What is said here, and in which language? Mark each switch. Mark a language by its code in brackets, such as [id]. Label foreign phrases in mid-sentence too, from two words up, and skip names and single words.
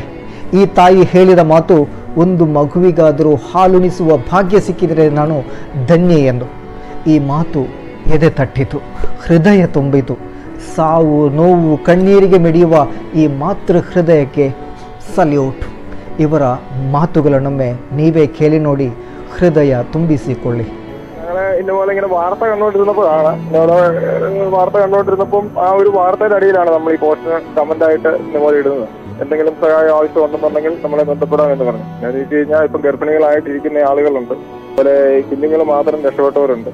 [kn] ಈ ತಾಯಿ ಹೇಳಿದ ಮಾತು, ಒಂದು ಮಗುವಿಗಾದರೂ ಹಾಲುಣಿಸುವ ಭಾಗ್ಯ ಸಿಕ್ಕಿದರೆ ನಾನು ಧನ್ಯ ಎಂದು. ಈ ಮಾತು ಎದೆ ತಟ್ಟಿತು, ಹೃದಯ ತುಂಬಿತು. ಸಾವು ನೋವು ಕಣ್ಣೀರಿಗೆ ಮಿಡಿಯುವ ಈ ಮಾತೃ ಹೃದಯಕ್ಕೆ ಸಲ್ಯೂಟ್. ಇವರ ಮಾತುಗಳನ್ನೊಮ್ಮೆ ನೀವೇ ಕೇಳಿ ನೋಡಿ, ಹೃದಯ ತುಂಬಿಸಿಕೊಳ್ಳಿ. [ml] ഇതുപോലെ ഇങ്ങനെ വാർത്ത കണ്ടുകൊണ്ടിരുന്നപ്പോഴാണ് വാർത്ത കണ്ടുകൊണ്ടിരുന്നപ്പം ആ ഒരു വാർത്തയുടെ അടിയിലാണ് നമ്മൾ ഈ [en] post comment [ml] ആയിട്ട് ഇതുപോലെ ഇടുന്നത്. എന്തെങ്കിലും സഹായം ആവശ്യം ഉണ്ടെന്നുണ്ടെങ്കിൽ നമ്മളെ ബന്ധപ്പെടാം എന്ന് പറഞ്ഞു. എന്ന് വെച്ച് കഴിഞ്ഞാൽ ഇപ്പം ഗർഭിണികളായിട്ടിരിക്കുന്ന ആളുകളുണ്ട്, അതുപോലെ കുഞ്ഞുങ്ങൾ മാത്രം രക്ഷപ്പെട്ടവരുണ്ട്.